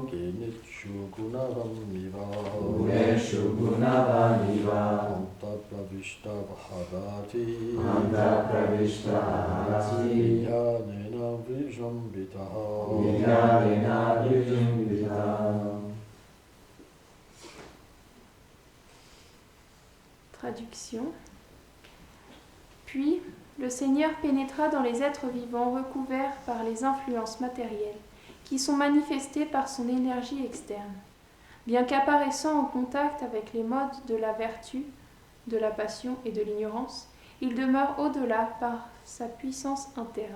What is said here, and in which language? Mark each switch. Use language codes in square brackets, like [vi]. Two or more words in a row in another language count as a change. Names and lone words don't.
[sa] गुणेषु गुणवानिव गुणेषु गुणवानिव अन्त प्रविष्ट भवति अन्त प्रविष्ट आभाति विज्ञानेन विदृम्भित. विज्ञानेन विदृम्भित. [fr] Traduction. Puis, le Seigneur pénétra dans les êtres vivants recouverts par les influences matérielles, qui sont manifestées par son énergie externe. Bien qu'apparaissant en contact avec les modes de la vertu, de la passion et de l'ignorance, il demeure au-delà par sa puissance interne.